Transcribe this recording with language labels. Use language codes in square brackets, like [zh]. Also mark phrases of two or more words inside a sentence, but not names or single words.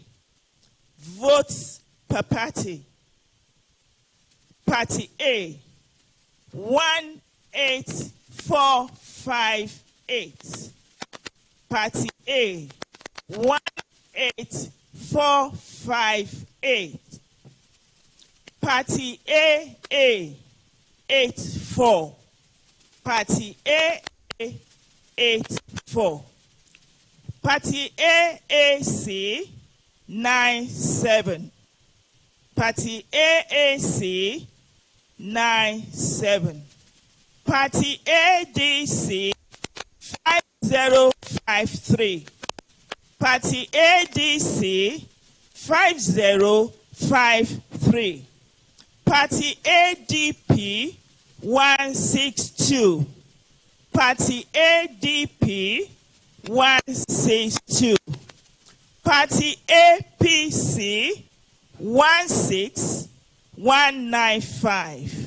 [en] Votes per party. Party A, 18458. Party A, 18458. Party AA, 84. Party AA, 84. Party AAC, 97. Party AAC, 97. Party ADC, 5053. Party ADC, 5053. Party ADP, 162. Party ADP, 162. Party APC, 195.